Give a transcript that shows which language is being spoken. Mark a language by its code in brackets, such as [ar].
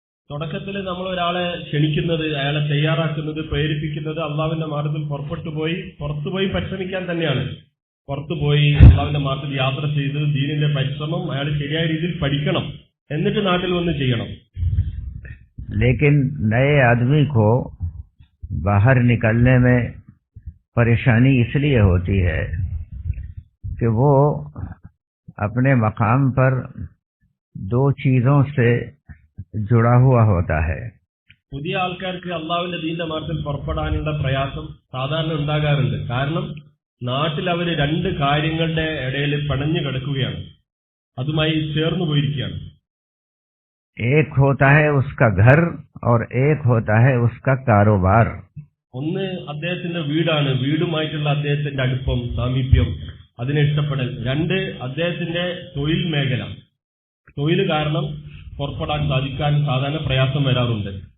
[ml] തുടക്കത്തിൽ നമ്മൾ ഒരാളെ ക്ഷണിക്കുന്നത്, അയാളെ തയ്യാറാക്കുന്നത്, പ്രേരിപ്പിക്കുന്നത് അള്ളാഹുവിന്റെ മാർഗത്തിൽ പുറത്തുപോയി പരിശ്രമിക്കാൻ തന്നെയാണ്. പുറത്തുപോയി അള്ളാഹുവിന്റെ മാർഗത്തിൽ യാത്ര ചെയ്ത് ദീനിന്റെ പരിശ്രമം അയാൾ ശരിയായ രീതിയിൽ പഠിക്കണം, എന്നിട്ട് നാട്ടിൽ വന്ന് ചെയ്യണം. [ur] لیکن نئے آدمی کو باہر نکلنے میں پریشانی اس لیے ہوتی ہے کہ وہ اپنے مقام پر دو چیزوں سے جڑا ہوا ہوتا ہے۔ [ml] പുതിയ ആൾക്കാർക്ക് അള്ളാഹുവിന്റെ ദീനിന്റെ മാർഗത്തിൽ പുറപ്പെടാനുള്ള പ്രയാസം സാധാരണ ഉണ്ടാകാറുണ്ട്. കാരണം നാട്ടിൽ അവർ രണ്ട് കാര്യങ്ങളുടെ ഇടയിൽ പണഞ്ഞു കിടക്കുകയാണ്, അതുമായി ചേർന്നു പോയിരിക്കുകയാണ്. [ur] ایک ہوتا ہے اس کا گھر اور ایک ہوتا ہے اس کا کاروبار۔ [ml] ഒന്ന് അദ്ദേഹത്തിന്റെ വീടാണ്, വീടുമായിട്ടുള്ള അദ്ദേഹത്തിന്റെ അടുപ്പം, സാമീപ്യം, അതിനെ ഇഷ്ടപ്പെടൽ. രണ്ട്, അദ്ദേഹത്തിന്റെ തൊഴിൽ മേഖല, തൊഴിൽ കാരണം പുറപ്പെടാൻ സാധിക്കാൻ സാധാരണ പ്രയാസം വരാറുണ്ട്.